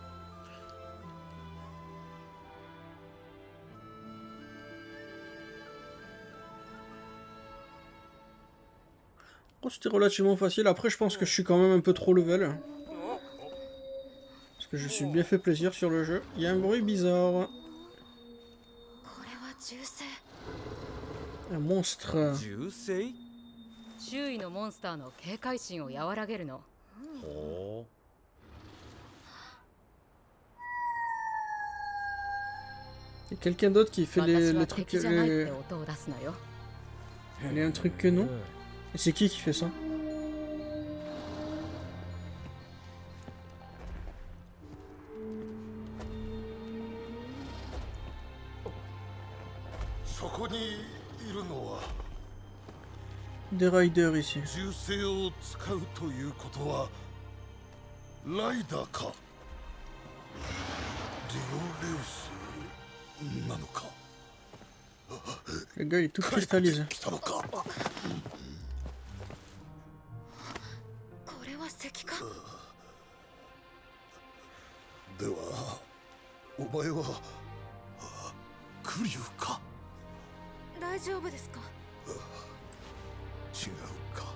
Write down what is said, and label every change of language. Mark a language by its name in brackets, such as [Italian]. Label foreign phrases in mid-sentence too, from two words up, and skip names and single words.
[French] Oh, c'était relativement facile. Après, je pense que je suis quand même un peu trop level. Parce que je suis bien fait plaisir sur le jeu. Il y a un bruit bizarre. Un monstre. [Japanese] 周囲のモンスターの警戒心を和らげるの。ほ [French] Il y a quelqu'un d'autre qui fait les trucs. Il y a un truc que non. Et c'est qui fait ça? Des riders ici. [Japanese] 銃声を使うということはライダーかディオレウスなのか [French] Le gars il est tout cristallisé. [Japanese] 来たのかこれは石化。ではお前はクリュウか大丈夫ですか。違うか